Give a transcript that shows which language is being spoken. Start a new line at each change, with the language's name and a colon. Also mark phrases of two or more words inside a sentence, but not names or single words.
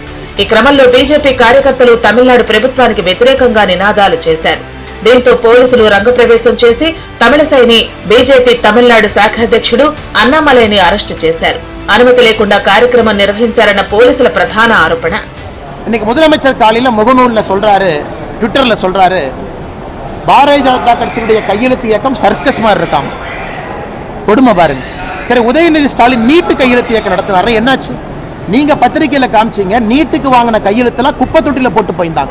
Telugu: ఈ క్రమంలో బీజేపీ కార్యకర్తలు తమిళనాడు ప్రభుత్వానికి వ్యతిరేకంగా నినాదాలు చేశారు. దీంతో పోలీసులు రంగప్రవేశం చేసి తమిళసైని బీజేపీ తమిళనాడు శాఖ అధ్యక్షుడు అన్నామలైని అరెస్టు చేశారు. అనుమతి లేకుండా కార్యక్రమం నిర్వహించారన్న పోలీసుల ప్రధాన ఆరోపణ.
Tamil: இன்னைக்கு முதலமைச்சர் காலையில் முகநூலில் சொல்றாரு, ட்விட்டரில் சொல்றாரு, பாரதிய ஜனதா கட்சியினுடைய கையெழுத்து இயக்கம் சர்க்கஸ் மாதிரி இருக்காம. கொடுமை பாருங்க. சரி, உதயநிதி ஸ்டாலின் நீட்டு கையெழுத்து இயக்கம் நடத்துறாரு. என்னாச்சு? நீங்க பத்திரிகையில காமிச்சீங்க, நீட்டுக்கு வாங்கின கையெழுத்தெல்லாம் குப்பை தொட்டில போட்டு போயிருந்தாங்க.